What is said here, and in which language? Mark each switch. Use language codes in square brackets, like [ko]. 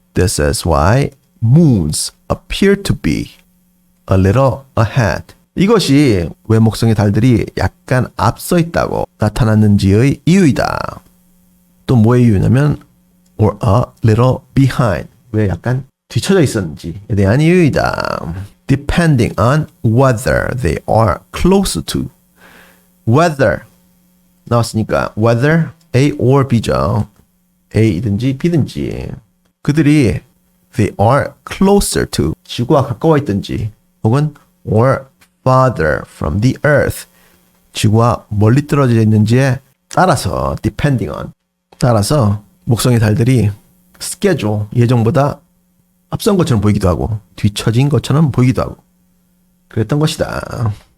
[en] This is why moons appear to be a little ahead. [ko] 이것이 왜 목성의 달들이 약간 앞서 있다고 나타났는지의 이유이다. 또 뭐의 이유냐면 [en] or a little behind. [ko] 왜 약간 뒤쳐져 있었는지에 대한 이유이다. [en] Depending on whether they are close to. [ko] Whether 나왔으니까 whether A or B죠. A든지 B든지 그들이 [en] they are closer to [ko] 지구와 가까워 있든지 혹은 [en] or farther from the earth [ko] 지구와 멀리 떨어져 있는지에 따라서 [en] depending on [ko] 따라서 목성의 달들이 schedule 예정보다 앞선 것처럼 보이기도 하고 뒤처진 것처럼 보이기도 하고 그랬던 것이다.